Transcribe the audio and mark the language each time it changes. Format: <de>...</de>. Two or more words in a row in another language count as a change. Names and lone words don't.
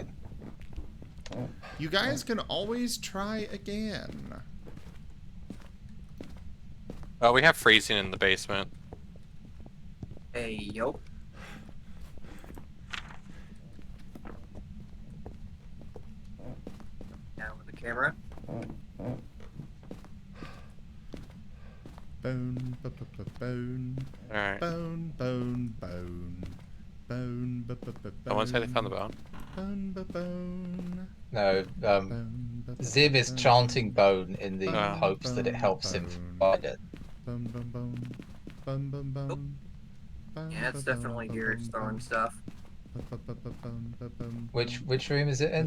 <en>You guys can always try again. Oh, we have freezing in the basement. Hey, yo. Down with the camera. Bone, bone. Alright. Bone, bone, bone. Bone, bone. Someone say they found the bone. Bone, bone. No, Zib is chanting bone in the hopes that it helps him find it. Bone, bone, bone. Bone, bone, bone. Yeah, it's definitely here. It's throwing stuff. Which room is it in?</en>